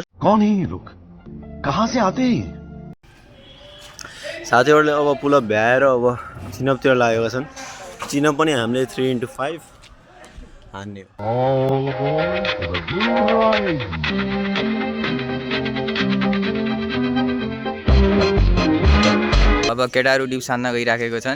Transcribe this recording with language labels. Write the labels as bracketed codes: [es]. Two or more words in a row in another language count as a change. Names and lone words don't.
[hi] कौन है ये लोग, कहाँ से आते हैं? [ne] साथीहरूले अब पुलअप भ्याएर अब चिनअपतिर लागेका छन्। चिनअप पनि हामीले 3x5 हान्ने हो। अब केटाहरू डिप्स हान्न गइराखेको छन्।